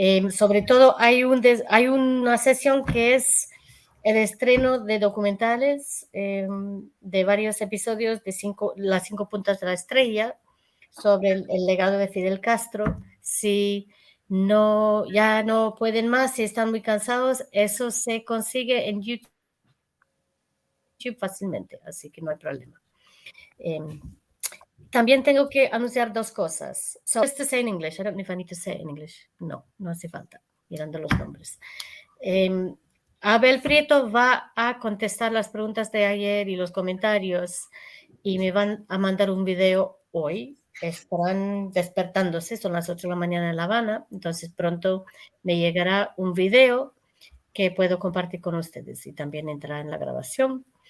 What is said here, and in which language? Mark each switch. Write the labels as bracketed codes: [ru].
[es] Sobre todo hay una sesión que es el estreno de documentales de varios episodios de las 5 puntas de la estrella sobre el legado de Fidel Castro. Si ya no pueden más, si están muy cansados, eso se consigue en YouTube fácilmente, así que no hay problema. También tengo que anunciar 2 cosas. [en] So, just to say in English. I don't know if I need to say it in English. [es] No hace falta, mirando los nombres. Abel Prieto va a contestar las preguntas de ayer y los comentarios y me van a mandar un video hoy. Estarán despertándose, son las 8 de la mañana en La Habana, entonces pronto me llegará un video que puedo compartir con ustedes y también entrará en la grabación.